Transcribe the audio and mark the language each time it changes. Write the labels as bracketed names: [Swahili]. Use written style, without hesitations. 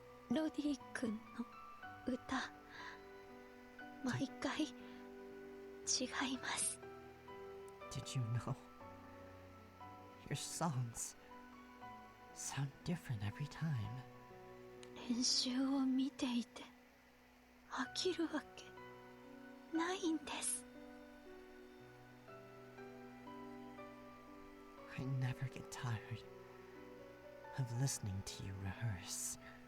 [Japanese] ロディ君の歌、毎回違います。 [English] Did you know? Your songs sound different every time. [Japanese] 練習を見ていて飽きるわけないんです。 [English] I never get tired of listening to you rehearse.